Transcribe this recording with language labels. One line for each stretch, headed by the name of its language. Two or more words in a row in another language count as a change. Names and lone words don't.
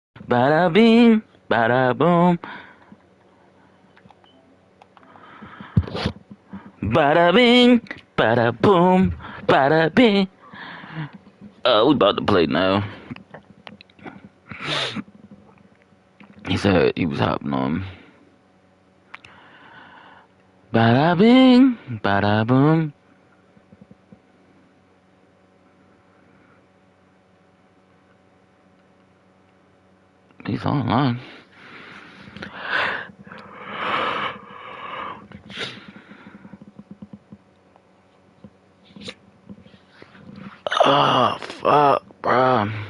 English: Bada bing, bada boom. Bada bing, bada boom, bada bing. We about to play now. He said he was hopping on. Bada bing, bada boom. He's online. Oh, fuck, bro.